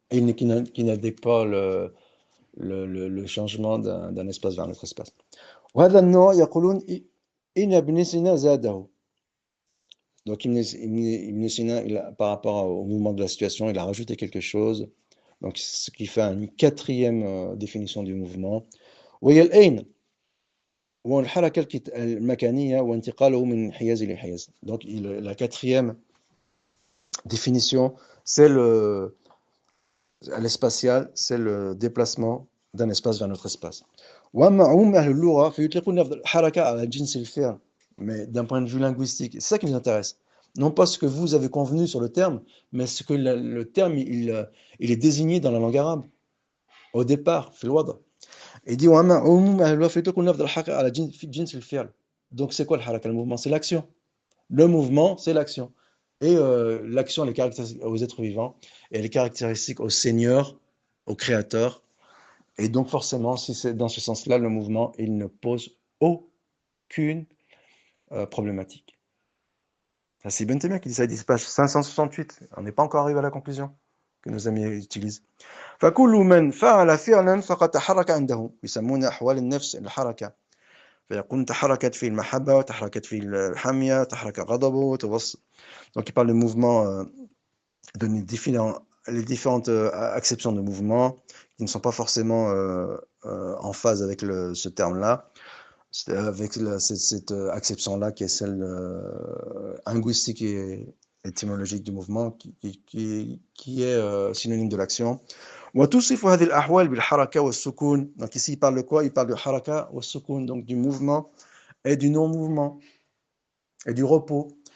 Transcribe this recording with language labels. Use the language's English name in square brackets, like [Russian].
[French] Qui n'implique pas le changement d'un espace vers un autre espace. [Arabic] وهذا النوع يقولون إن ابن سينا زاده. [French] Donc Ibn Sina, par rapport au mouvement de la situation, il a rajouté quelque chose. Donc ce qui fait une quatrième définition du mouvement. [Arabic] وهي الأين وهو الحركة المكانية وانتقاله من حيز إلى حيز. [French] Donc la quatrième définition, c'est l'espacial, c'est le déplacement d'un espace vers un autre espace. [Arabic] وأما عموم أهل اللغة فيطلقون الحركة على جنس الفعل. [French] Mais d'un point de vue linguistique, c'est ça qui nous intéresse. Non pas ce que vous avez convenu sur le terme, mais ce que le terme il est désigné dans la langue arabe au départ, [Arabic] في الوضع. [French] Il dit [Arabic] وأما عموم أهل اللغة فيطلقون لفظ الحركة على جنس الفعل. [French] Donc c'est quoi le haraka? Le mouvement, c'est l'action. Le mouvement, c'est l'action. Et l'action, elle est caractéristique aux êtres vivants, et elle est caractéristique au Seigneur, au Créateur. Et donc forcément, si c'est dans ce sens-là, le mouvement, il ne pose aucune problématique. Ça, c'est Ibn Taymiyyah qui dit ça, il dit page 568. On n'est pas encore arrivé à la conclusion que nos amis utilisent. [Arabic] فكل من فعل فعلا فقد تحرك عنده يسمون أحوال النفس الحركة. فيكون تحركت في المحبة وتحركت في الحمية تحرك غضبه وتوصل. [French] Donc il parle de mouvement, de les différentes acceptions de mouvement qui ne sont pas forcément en phase avec ce terme-là, avec cette acception-là qui est celle linguistique et étymologique du mouvement, qui est synonyme de l'action. [Arabic] وتصف هذه الأحوال بالحركة والسكون. [French] Donc ici il parle de quoi? Il parle de haraka wa sukun, donc du mouvement et du non-mouvement et du repos.